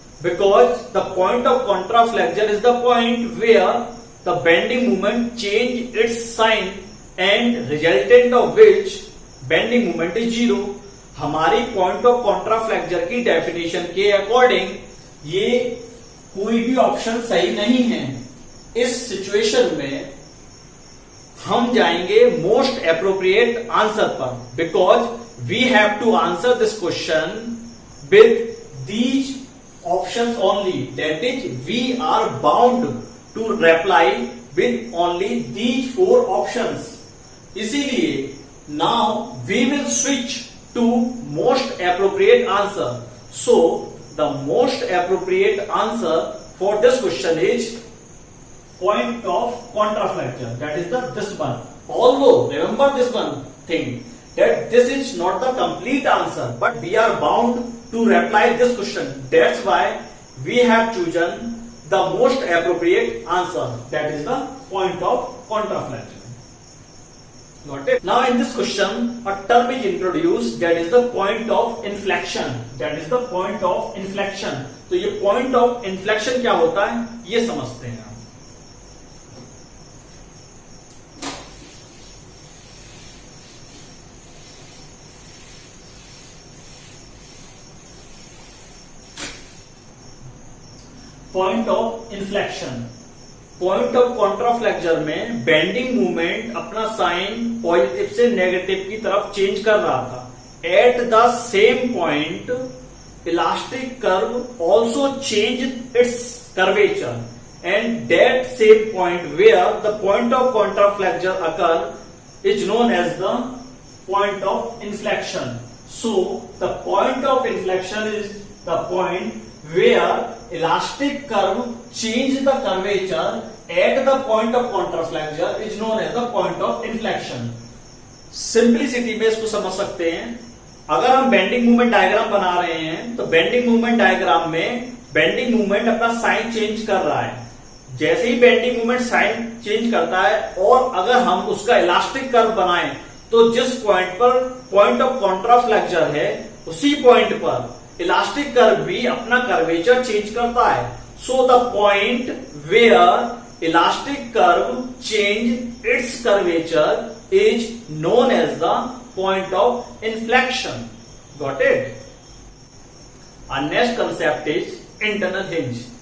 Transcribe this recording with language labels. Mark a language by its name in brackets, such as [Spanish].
[English] Because the point of contraflexure is the point where the bending moment change its sign and resultant of which bending moment is 0. [Hindi] हमारी point of contraflexure की definition के according ये कोई भी option सही नहीं है. इस सिचुएशन में हम जाएंगे मोस्ट एप्रोप्रिएट आंसर पर, because [English] we have to answer this question with these options only. That is, we are bound to reply with only these 4 options. [Hindi] इसीलिए [English] now we will switch to most appropriate answer. So the most appropriate answer for this question is point of contraflexure. That is this one. Although remember this one thing, that this is not the complete answer, but we are bound to reply this question. That's why we have chosen the most appropriate answer. That is the point of contraflexure. Got it? Now in this question, a term is introduced. That is the point of inflection. That is the point of inflection. [Hindi] तो ये point of inflection क्या होता है ये समझते हैं. Point of inflection. Point of contraflexure में bending movement अपना साइन पॉजिटिव से नेगेटिव की तरफ चेंज कर रहा था. [English] At the same point elastic curve also change its curvature and that same point where the point of contraflexure occur is known as the point of inflection. So the point of inflection is the point where elastic curve change the curvature at the point of contraflexure is known as the point of inflection. [Hindi] Simplicity में इसको समझ सकते हैं. अगर हम bending movement diagram बना रहे हैं तो बेंडिंग मूवमेंट डायग्राम में बेंडिंग मूवमेंट अपना साइन चेंज कर रहा है. जैसे ही बेंडिंग मूवमेंट साइन चेंज करता है और अगर हम उसका इलास्टिक कर्व बनाएं तो जिस पॉइंट पर पॉइंट ऑफ कॉन्ट्राफ्लेक्चर है उसी पॉइंट पर इलास्टिक कर्व भी अपना कर्वेचर चेंज करता है. [English] So the point where elastic curve change its curvature is known as the point of inflection. Got it? Our next concept is internal hinge.